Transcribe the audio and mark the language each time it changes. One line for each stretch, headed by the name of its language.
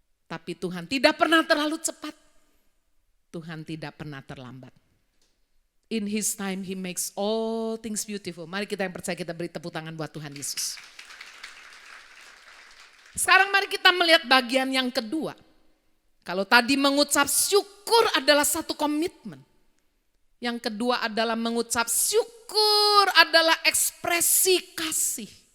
Indonesian: Tapi Tuhan tidak pernah terlalu cepat. Tuhan tidak pernah terlambat.
English: In His time He makes all things beautiful.
Indonesian: Mari kita yang percaya kita beri tepuk tangan buat Tuhan Yesus. Sekarang mari kita melihat bagian yang kedua. Kalau tadi mengucap syukur adalah satu komitmen. Yang kedua adalah mengucap syukur adalah ekspresi kasih.